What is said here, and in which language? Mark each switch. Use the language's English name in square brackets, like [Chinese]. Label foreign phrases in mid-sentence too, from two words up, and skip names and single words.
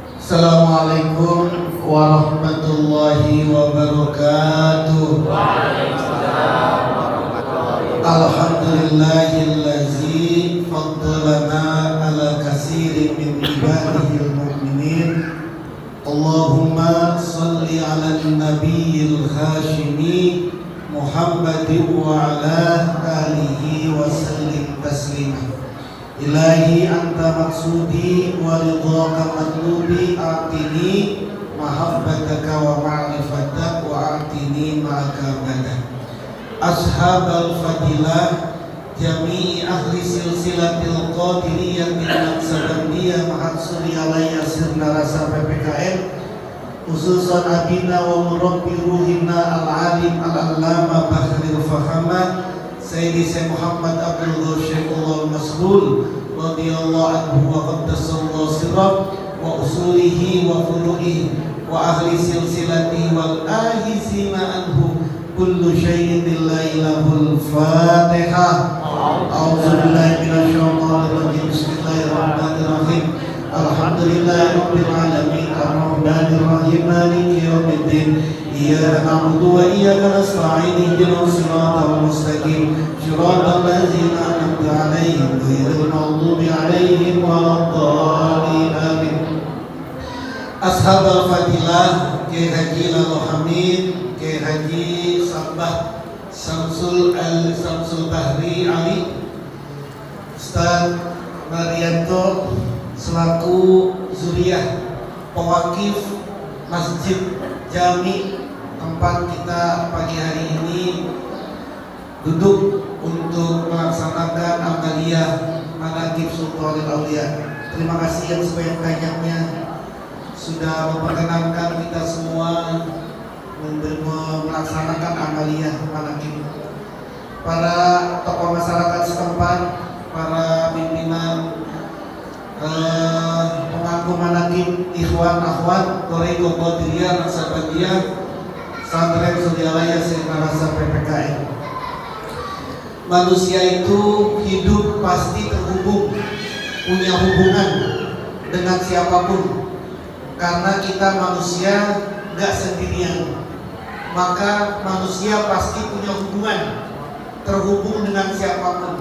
[Arabic] السلام عليكم ورحمة الله وبركاته. وعليكم السلام ورحمة الله وبركاته. الحمد لله الذي فضلنا على كثير من عباده المؤمنين. اللهم صل على النبي الهاشمي محمد وعلى آله وسلم تسليما. إلهي أنت مقصودي ورضاك مطلوبي أعطني محبتك ومعرفتك وأعطني معك بعدك. أصحاب الفضيلة جميع أهل سلسلة القادرية النقشبندية ماحضري علي sirna rasa PPKN، خصوصا أبينا ومربي روحنا العالم العلامة بحر الفهامة سيدي شيخ محمد عبد الغفور المسرور رضي الله عنه وقدس الله سره وأصوله وفروعه وأهل السلسلة والآخذين عنه كل شيء لله له الفاتحة. أعوذ بالله من الشيطان الرجيم. بسم الله الرحمن الرحيم. الحمد لله رب العالمين الرحمن الرحيم مالك يوم الدين. إياك نعبد وإياك نستعين اهدنا الصراط المستقيم صراط الذين أنعمت عليهم غير المغضوب عليهم ولا الضالين آمين. أصحاب الفضيلة [Indonesian] Kiai Haji Lalo Hamid, Kiai Haji Sabah Samsul Bahri Ali, Ustaz Marianto selaku zuriyah pewakif Masjid Jami tempat kita pagi hari ini duduk untuk melaksanakan amaliyah manaqib Sultanul Auliya. Terima kasih yang sebanyak-banyaknya sudah memperkenankan kita semua melaksanakan amaliyah manaqib. Para tokoh masyarakat setempat, para pimpinan pemangku manaqib, ikhwan akhwat Thariqah Qadiriyah Naqsabandiyah Santren Sudialaya Sirnarasa PPKN. Manusia itu hidup pasti terhubung, punya hubungan dengan siapapun. Karena kita manusia gak sendirian, maka manusia pasti punya hubungan, terhubung dengan siapapun.